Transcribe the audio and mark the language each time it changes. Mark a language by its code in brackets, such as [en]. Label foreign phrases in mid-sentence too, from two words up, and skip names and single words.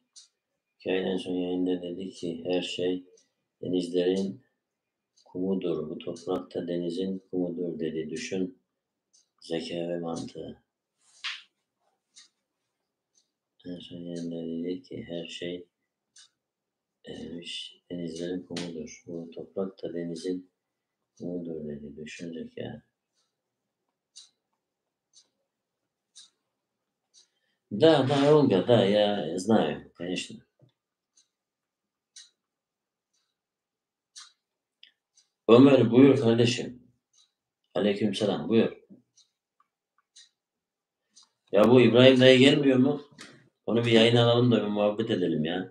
[tr] Hikâyenin en son yayında dedi ki her şey denizlerin kumudur, bu toprak da denizin kumudur dedi. Düşün, zeka ve mantığı. En son yayında dedi ki her şey denizlerin kumudur, bu toprak da denizin kumudur dedi. Düşün zeka. [ru] Да, да, Ольга, да, я знаю, конечно. [tr] Ömer buyur kardeşim. Aleykümselam buyur. Ya bu İbrahim dayı gelmiyor mu? Onu bir yayına alalım da bir muhabbet edelim ya.